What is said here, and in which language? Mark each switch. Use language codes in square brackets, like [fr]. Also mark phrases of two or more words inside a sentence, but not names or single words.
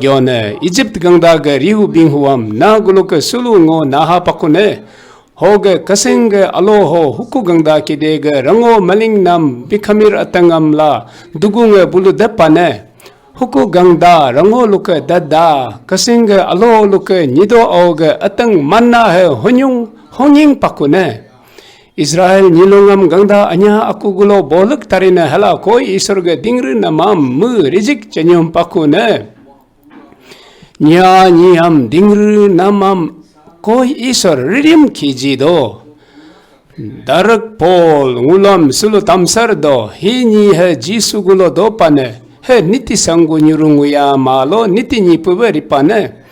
[adi] gyone Egypt gangda ge rihu binghuam na guluke sulu ngo naha pakune hoge kasenge aloho huku gangda kidege rango maling nam bikhamir atangam la dugunge bulu depane huku gangda rango luke dada kasing alo luke nido oge atang manna he honying pakune Israel nilongam gangda anya aku gulo bolak tarina hala koi isorge dingru namam mu rijik chanyom pakune nyam dingru namam koi isor ririm kijido darak pol ngulam sulu tamsardo hini he jisu gulo dopane he niti sangu nyurunguya malo niti nyipuwe ripane